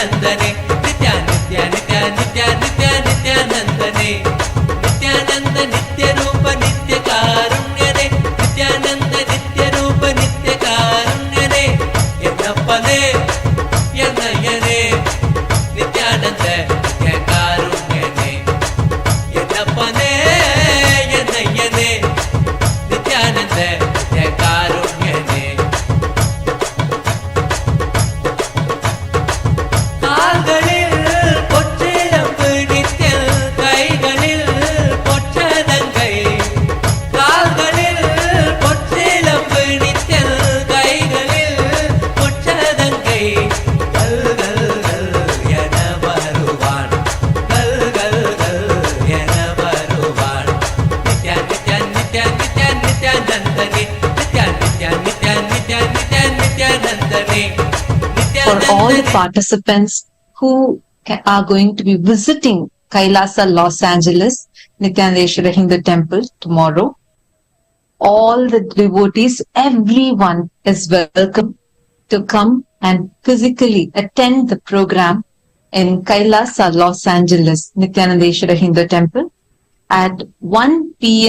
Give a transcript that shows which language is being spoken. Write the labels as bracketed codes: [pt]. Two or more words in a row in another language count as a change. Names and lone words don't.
[kn] ನಿತ್ಯಾನಂದನೆ ನಿತ್ಯ ನಿತ್ಯ ನಿತ್ಯ ನಿತ್ಯ ನಿತ್ಯ ನಿತ್ಯಾನಂದನೆ ನಿತ್ಯಾನಂದ ನಿತ್ಯ ರೂಪ ನಿತ್ಯ ಕಾರುಣ್ಯನೆ ನಿತ್ಯಾನಂದ ನಿತ್ಯ ರೂಪ ನಿತ್ಯ ಕಾರುಣ್ಯನೆ ಎನ್ನಪ್ಪನೇ ಎನ್ನಯ್ಯನೇ ನಿತ್ಯಾನಂದ ನಿತ್ಯ ಕಾರುಣ್ಯನೆ ಎನ್ನಪ್ಪನೇ ಎನ್ನಯ್ಯನೇ ನಿತ್ಯಾನಂದ ನಿತ್ಯ ಕಾರುಣ್ಯನೆ [ta] கால்களில் பொற்றிழம்பு நித்தியல் கைகளில் பொற்றதங்கை கால்களில் பொற்றிழம்பு நித்தியல் கைகளில் பொற்றதங்கை கல் கல் கல் என வருவான் கல் கல் கல் என வருவான் நித்யா நித்யா நித்யா நித்யா நித்யானந்தனே நித்யா நித்யா நித்யா நித்யா நித்யா நித்யானந்தனே [en] For all the participants who are going to be visiting KAILASA Los Angeles Nityanandeshwara Hindu Temple tomorrow, all the devotees, everyone is welcome to come and physically attend the program in KAILASA Los Angeles Nityanandeshwara Hindu Temple at 1 p.m.